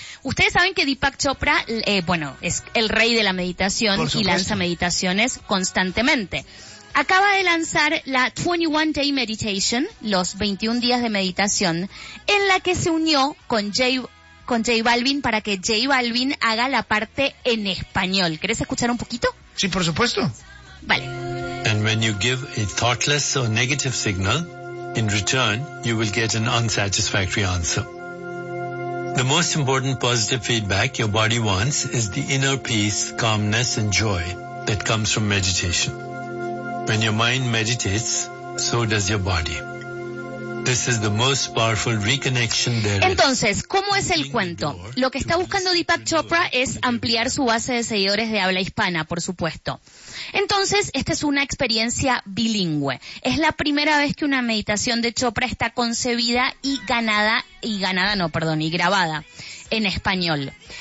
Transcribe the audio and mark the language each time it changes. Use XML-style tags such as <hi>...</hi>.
<es>Ustedes saben que Deepak Chopra, bueno, es el rey de la meditación y lanza meditaciones constantemente. Acaba de lanzar la 21 Day Meditation, los 21 días de meditación, en la que se unió con J Balvin para que J Balvin haga la parte en español. ¿Quieres escuchar un poquito? Sí, por supuesto. Vale.</es> <en>And when you give a thoughtless or negative signal, in return, you will get an unsatisfactory answer. The most important positive feedback your body wants is the inner peace, calmness and joy that comes from meditation. When your mind meditates, so does your body. This is the most powerful reconnection there.</en> <es>Entonces, ¿cómo es el cuento? Lo que está buscando Deepak Chopra es ampliar su base de seguidores de habla hispana, por supuesto. Entonces, esta es una experiencia bilingüe. Es la primera vez que una meditación de Chopra está concebida y grabada en español.</es>